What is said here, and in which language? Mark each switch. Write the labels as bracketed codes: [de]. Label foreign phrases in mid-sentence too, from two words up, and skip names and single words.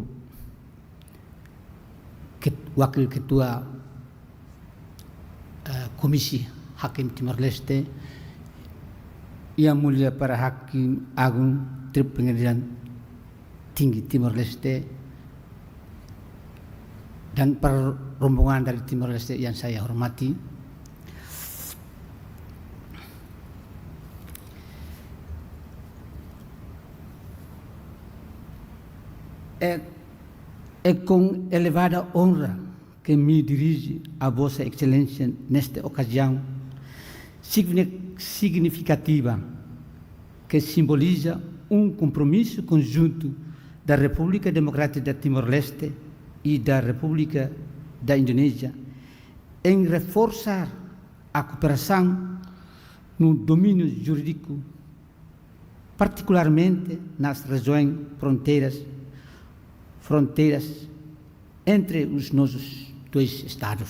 [id] Wakil Ketua Komisi Hakim Timor Leste, yang mulia para Hakim Agung Pengadilan Tinggi Timor Leste, dan para rombongan dari Timor Leste yang saya hormati. [pt] É com elevada honra que me dirijo a Vossa Excelência nesta ocasião significativa, que simboliza compromisso conjunto da República Democrática de Timor-Leste e da República da Indonésia em reforçar a cooperação no domínio jurídico, particularmente nas regiões fronteiras entre os nossos dois estados.